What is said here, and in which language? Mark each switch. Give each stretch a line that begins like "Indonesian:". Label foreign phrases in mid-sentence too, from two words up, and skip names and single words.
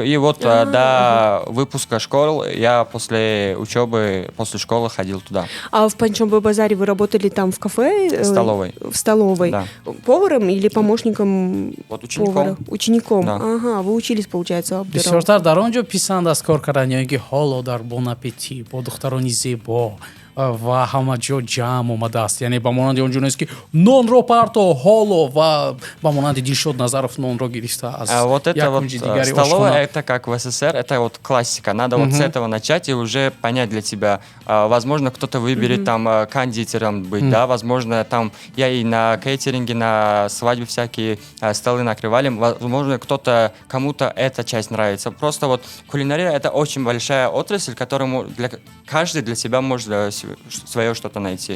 Russian: И вот до выпуска школ я после учебы, после школы ходил туда. А в Панчшанбе базаре вы работали там в кафе? В столовой. В столовой. Да. Поваром или помощником Вот учеником. повара? Учеником. Да. Ага, вы учились, получается, в
Tajik: бисёртар дар он ҷо писанд аст кор кардан ки ҳоло дар бон аппетит бо духтарони зебо ва ҳама ҷо ҷамъ омадааст, яъне ба монанди он ҷо нест ки нонро парто ҳоло ва ба монанди Дилшод Назаров нонро гирифта аз
Russian: вот это
Tajik: як
Russian: вот
Tajik: кунҷи дигари
Russian: столовая,
Tajik: ошхона.
Russian: это как в СССР, это вот классика. Надо вот с этого начать и уже понять для себя. Возможно, кто-то выберет там кондитером быть, да, возможно, там я и на кейтеринге, на свадьбе всякие столы накрывали. Возможно, кому-то эта часть нравится. Просто вот кулинария — это очень большая отрасль, которому каждый для себя может свое что-то найти.